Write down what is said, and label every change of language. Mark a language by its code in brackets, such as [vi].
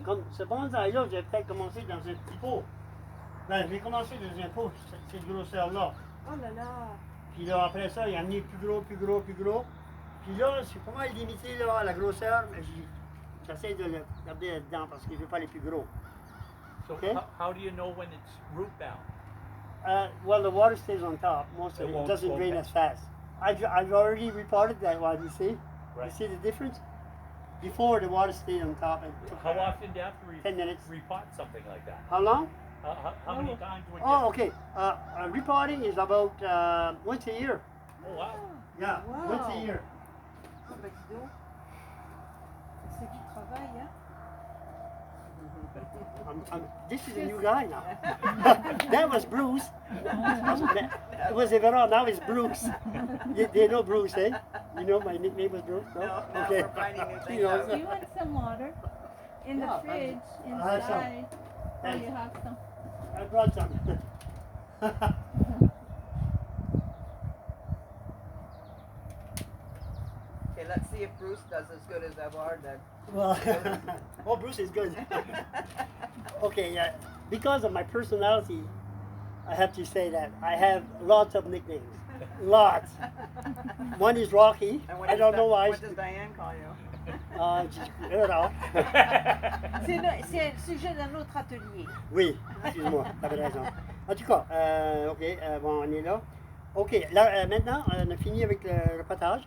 [fr] Comme ce bonsaï-là, j'ai peut-être commencé dans un petit pot. Ben, j'ai commencé dans un pot, cette grosseur-là. Oh là là. Puis là, après ça, il a amené plus gros. Puis là, c'est pas mal limité là, à la grosseur, mais j'essaie de le garder là-dedans parce que je ne veux pas les plus gros. [en] So Okay. how do you know when it's root bound? Well, the water stays on top. Most of It it won't doesn't go drain back. as fast. I've already reported that one, you see? Right. You see the difference? Before, the water stayed on top. It took How often do you have to 10 minutes. repot something like that? How long? How many times would you? Oh, okay. Repotting is about once a year. Oh, wow. Yeah, Wow. once a year. [fr] Ah bah dis donc. C'est du travail, hein. [en] This is a new guy now. That was Bruce. It was Everard, now it's Bruce. They know Bruce, eh? You know my nickname was Bruce? No? No, Okay. we're finding new things You know, out. Do you want some water? In the Yeah, fridge, I'll have some. inside. Oh, Thanks. you have some. I brought some. Okay, let's see if Bruce does as good as Edward then. Well, oh, Bruce is good. Okay, yeah. Because of my personality, I have to say that I have lots of nicknames. Lots. One is Rocky. And what I does don't know why. What does Diane call you? [fr] Alors, C'est le sujet d'un autre atelier. oui, excuse-moi, t'avais raison. En tout cas, ok, bon, on est là. Ok, là, maintenant, on a fini avec le potage.